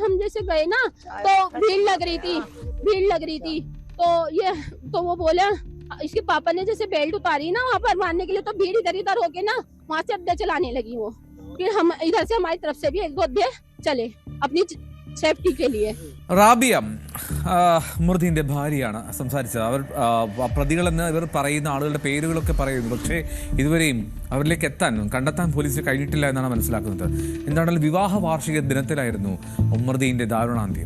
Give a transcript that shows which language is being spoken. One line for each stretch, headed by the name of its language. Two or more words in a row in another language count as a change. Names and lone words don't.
Hindi: हम जैसे गए ना तो भीड़ लग रही थी। तो वो बोले, इसके पापा ने जैसे बेल्ट उतारी ना वहाँ पर मारने के लिए, तो भीड़ इधर होके ना वहाँ से अड्डे चलाने लगी वो। फिर हम इधर से हमारी तरफ से भी 1-2 अड्डे चले अपनी സേഫ്റ്റി के लिए।
Malayalam: റാബിയ ഉമറുദ്ദീന്റെ ഭാര്യയാണ് സംസാരിച്ചത്. അവർ പ്രതികളെന്ന് ഇവർ പറയുന്ന ആളുകളുടെ പേരുകളൊക്കെ പറയുന്നു. പക്ഷേ ഇതുവരെയും അവരിലേക്ക് കണ്ടെത്താൻ പോലീസിന് കഴിഞ്ഞിട്ടില്ല എന്നാണ് മനസ്സിലാക്കുന്നത്. എന്താണെങ്കിലും വിവാഹ വാർഷിക ദിനത്തിലായിരുന്നു ഉമറുദ്ദീന്റെ ദാരുണാന്ത്യം.